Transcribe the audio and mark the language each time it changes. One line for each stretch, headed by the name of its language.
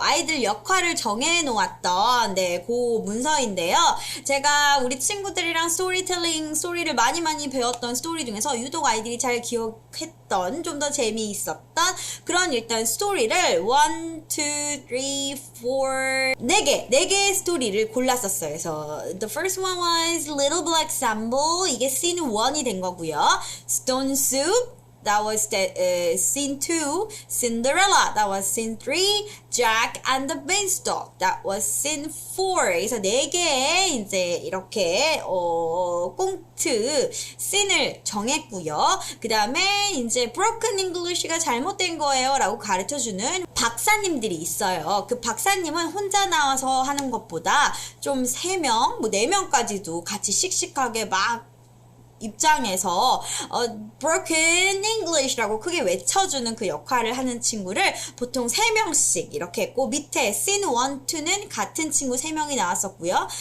Korean: 아이들 역할을 정해놓았던 그 문서인데요. 제가 우리 친구들이랑 스토리를 많이 배웠던 스토리 중에서 유독 아이들이 잘 기억했던, 좀 더 재미있었던 그런 일단 스토리를 1, 2, 3, 4 4개의 스토리를 골랐었어요. 그래서
English: the first one was Little Black Sambo,
Korean: 이게 scene 1이 된 거고요.
English: Stone Soup, that was scene 2. Cinderella, that was scene 3. Jack and the Beanstalk, that was scene 4.
Korean: 그래서 4개의 이제 이렇게 꽁트 씬을 정했고요. 그 다음에 이제 Broken English가 잘못된 거예요 라고 가르쳐주는 박사님들이 있어요. 그 박사님은 혼자 나와서 하는 것보다 좀 3명, 뭐 4명까지도 같이 씩씩하게 막 입장에서 Broken English라고 크게 외쳐주는 그 역할을 하는 친구를 보통 3명씩 이렇게 했고, 밑에 Scene 1, 2는 같은 친구 3명이 나왔었고요.